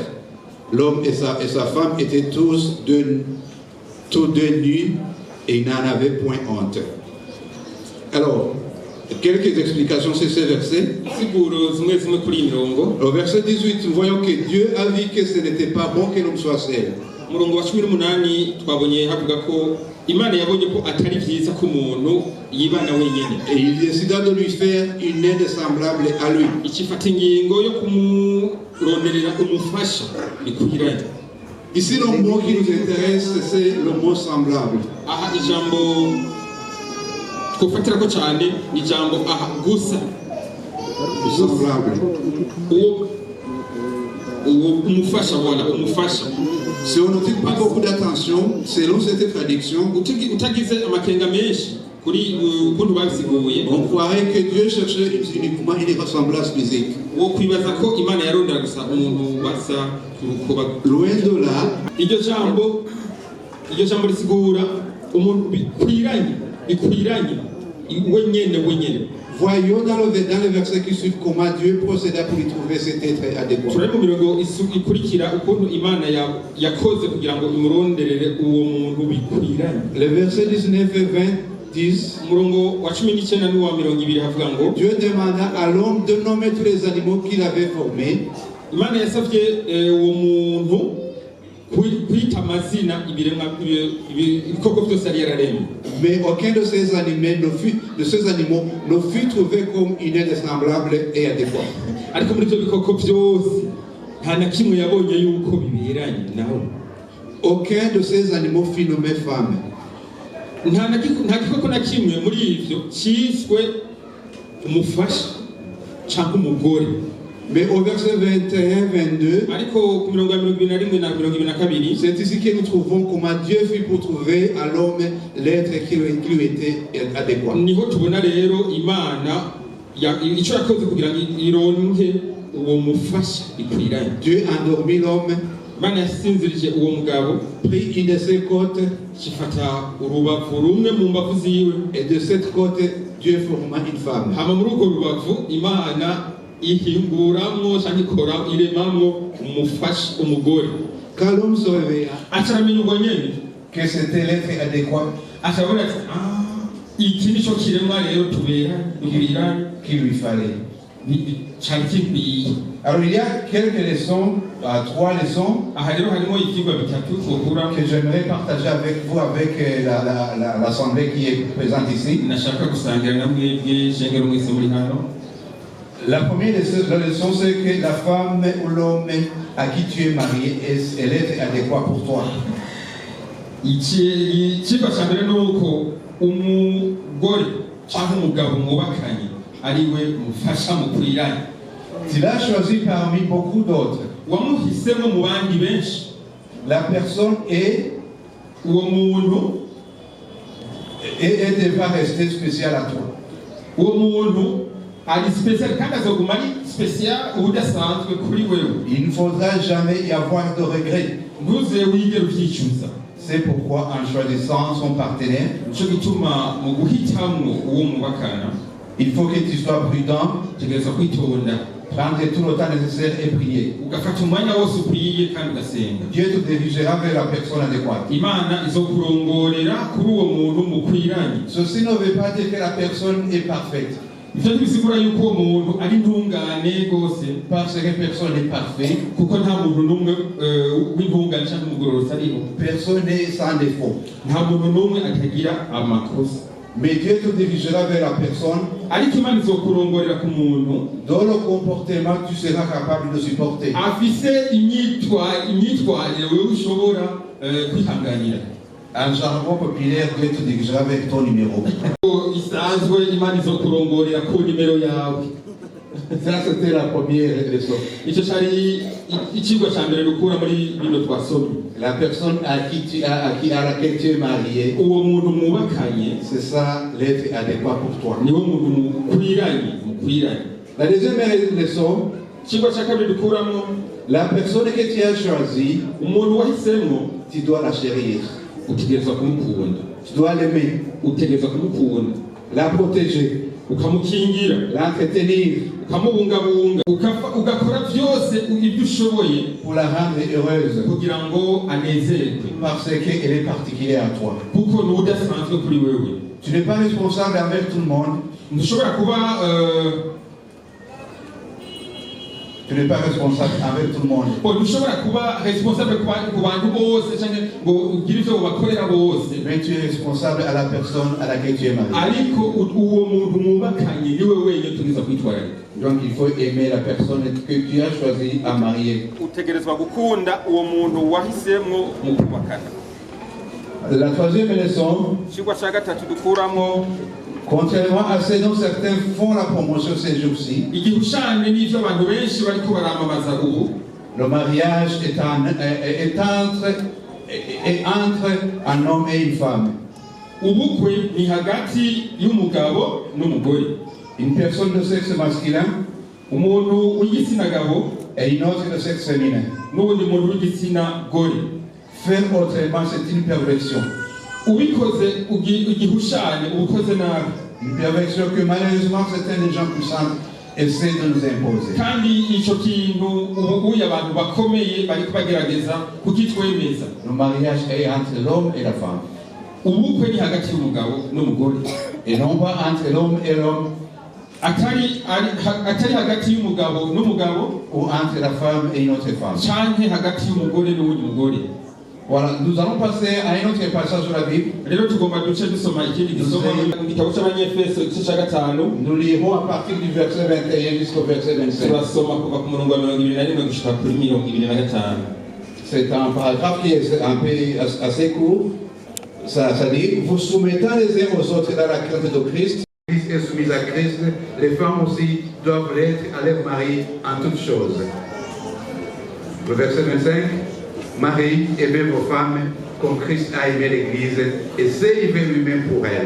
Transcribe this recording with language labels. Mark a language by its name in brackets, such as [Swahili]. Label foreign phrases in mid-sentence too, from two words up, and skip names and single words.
[French] L'homme et sa femme étaient tous deux nus et ils n'en avaient point honte. Alors, quelques explications sur ces versets. Au verset 18, nous voyons que Dieu a vu que ce n'était pas bon que l'homme soit seul. [Rundi] umurongo wa 18 twabonye havuga ko Imana yabonye ko atari vyiza ko umuntu yibana wenyene. [French] Et il décida de lui faire une aide semblable à lui. [Rundi] Ikifata ingingo yo kumuronderera umufasha bikuhiranye. [French] Ici, le mot qui nous intéresse, c'est le mot semblable. [Rundi] Aha ijambo twofatira ko cyane ni ijambo aha gusa. [French] Semblable. [Rundi] Umufasha wala umufasha. [French] Si on ne tient pas beaucoup d'attention, selon cette traduction, [Rundi] utagize amakenga menshi kuri ukuntu babisiguye, [French] on croirait que Dieu cherchait uniquement une ressemblance physique. [Rundi] wo kwibaza ko Imana yarondera gusa umuntu basa kurukoba. [French] Loin de là, [Rundi] Iryo jambo risigura umuntu bikwiranye wenyene. [French] voyons dans le verset qui suit comment Dieu procéda pour y trouver cet être adéquat. [Rundi] Turebe mu mirongo ikurikira ukuntu Imana yakoze kugira ngo imuronderere uwo muntu bikwiranye. [French] Le verset 19 et 20 disent, [Rundi] umurongo wa 19 n'uwa 20 havuga ngo [French] Dieu demanda à l'homme de nommer tous les animaux qu'il avait formés. [Rundi] Imana yasavye uwo muntu kwita amazina ibikoko byose yari yararemye. [French] Mais aucun de ces animaux ne fut trouvé comme une aide semblable et adéquat. [Rundi] Ariko muri ibyo bikoko byose nta na kimwe yabonye yuko biberanye naho. [French] Aucun de ces animaux fut nommé femme. [Rundi] Nta gikoko na kimwe muri ivyo cyiswe umufasha cyangwa umugore. [French] Mais au verset 21-22, [Rundi] ariko ku mirongo ya 21 na 22 [French] c'est ici que nous trouvons comment Dieu fit pour trouver à l'homme l'être qui lui était adéquat. [Rundi] niho tubona rero Imana icyo yakoze kugira ngo ironke uwo mufasha bikwiranye. [French] Dieu endormit l'homme, [Rundi] Imana yasinzirije uwo mugabo, [French] prit une de ses côtes, [Rundi] kifata urubavu rumwe mu mbavu ziwe, [French] et de cette côte Dieu forma une femme. [Rundi] hama muri urwo rubavu Imana ihinguramwo cyangwa ikora iremamwo umufasha umugore. [French] Quand l'homme se réveilla, [Rundi] acaramenya ubwo nyene [French] que c'était l'être adéquat [Rundi] acabona ati iki nico kiremwa rero tubiranye [French] qu'il lui fallait. [Rundi] cyari kikwiye. [French] Alors il y a quelques leçons, 3 leçons [Rundi] aha rero harimo ivyigwa bitatu twokura [French] que j'aimerais partager avec vous, avec l'assemblée qui est présente ici. [Rundi] nashaka gusangira na mwebwe shengero mwese muri hano. [French] La première leçon, c'est que la femme ou l'homme à qui tu es marié, elle est adéquate pour toi. [Rundi] Ikigo cya mbere ni uko umugore cyangwa umugabo mwubakanye ariwe mufasha mukwiranye. [French] Tu l'as choisi parmi beaucoup d'autres. [Rundi] wamuhisemo mu bandi benshi. [French] La personne est [Rundi] uwo muntu [French] et devra rester spéciale à toi. [Rundi] uwo muntu ari spécial kandi azoguma ari spécial udasanzwe kuri wewe. [French] Il ne faudra jamais y avoir de regret. [Rundi] ntuze wigere uvyicuza. [French] C'est pourquoi en choisissant son partenaire, [Rundi] nico gituma mu guhitamwo uwo mubakana [French] il faut que tu sois prudent, [Rundi] utegerezwa kwitonda, [French] prendre tout le temps nécessaire et prier. [Rundi] ugafata umwanya wose ukwiye kandi ugasenga. [French] Dieu te dirigera vers la personne adéquate. [Rundi] Imana izokurongorera kuri uwo muntu mukwiranye. [French] Ceci ne veut pas dire que la personne est parfaite. [Rundi] ivyo ntibisigura yuko uwo muntu ari intungane rwose, [French] Parce que personne n'est parfait. [Rundi] kuko nta muntu n'umwe w'intungane cyangwa umugororotsi ariho. [French] Personne n'est sans défaut. [Rundi] nta muntu n'umwe atagira amakosa. [French] Mais Dieu te dirigera vers la personne [Rundi] ariko Imana izokurongorera ku muntu [French] dont le comportement tu seras capable de supporter. [Rundi] afise imyitwarire wewe ushobora kwihanganira. [French] En jargon populaire, Dieu te dirigera vers ton numéro. [Rundi] isanzwe Imana izokurongorera ku nimero yawe. [French] Ça, c'était la première leçon. [Rundi] icyo cyari ikigo cya mbere dukura muri bino twasomye. [French] La personne à laquelle tu es marié, [Rundi] uwo muntu mwubakanye [French] c'est ça l'être adéquat pour toi. [Rundi] niwo muntu mukwiranye. [French] La deuxième leçon, [Rundi] ikigo cya kabiri dukuramo, [French] la personne que tu as choisie, [Rundi] umuntu wahisemo [French] tu dois la chérir. [Rundi] utegerezwa kumukunda, [French] Tu dois l'aimer, [Rundi] utegerezwa kumukunda, [French] la protéger, [Rundi] ukamukingira, [French] l'entretenir [Rundi] ukamubungabunga, ugakora byose ibyo ushoboye [French] pour la rendre heureuse. [Rundi] kugira ngo anezerwe, [French] Parce qu'elle est particulière à toi. [Rundi] kuko ni udasanzwe kuri wewe. [French] Tu n'es pas responsable envers tout le monde. [Rundi] ntushobora kuba [French] Tu n'es pas responsable avec tout le monde. [Rundi] ntushobora kuba responsable ku bantu bose cyangwa ngo ugire ivyo bakorera bose, [French] Mais tu es responsable à la personne à laquelle tu es marié. [Rundi] ariko uwo muntu mwubakanye niwe wenyine tugeza kwitwararika. [French] Donc il faut aimer la personne que tu as choisi à marier. [Rundi] Utegerezwa gukunda uwo muntu wahisemwo mu kubakana. [French] La troisième leçon, [Rundi] Ikigwa cya gatatu dukuramo, [French] contrairement à ce dont certains font la promotion ces jours-ci, [Rundi] igihushane n'ivyo abantu benshi bariko baramamaza ubu, [French] le mariage est entre un homme et une femme. [Rundi] ubukwe ni hagati y'umugabo n'umugore. [French] Une personne de sexe masculin [Rundi] Umuntu w'igitsina gabo [French] et une autre de sexe féminin. [Rundi] n'ubundi muntu w'igitsina gore. [French] Faire autrement, c'est une perversion. [Rundi] Ubikoze igihushane ubukoze nabi. [French] Une perversion que malheureusement certains des gens puissants essaient de nous imposer. [Rundi] Kandi ico kintu ubuye abantu bakomeye bariko bagerageza kukitwemeza. [French] Le mariage est entre l'homme et la femme. [Rundi] Ubukwe ni hagati y'umugabo n'umugore. [French] Et non pas entre l'homme et l'homme [Rundi] Atari hagati y'umugabo n'umugabo, [French] ou entre la femme et une autre femme. [Rundi] canke hagati y'umugore n'uwundi mugore. [French] Voilà, nous allons passer à un autre passage de la Bible. [Rundi] Rero tugomba duce dusoma ikindi gisomo mu gitabo cy'Abanyefeso igice cya 5. [French] Nous lirons à partir du verset 21 jusqu'au verset 25. [Rundi] Turasoma kuva ku murongo wa 21 gushika kuri 25. [French] C'est un paragraphe qui est un peu assez court. Ça dit, vous soumettant les uns aux autres dans la crainte de Christ. Christ est soumise à Christ, les femmes aussi doivent l'être à leur mari en toutes choses. Le verset 25, Marie, aimez vos femmes comme Christ a aimé l'Église et s'est livré lui-même pour elle.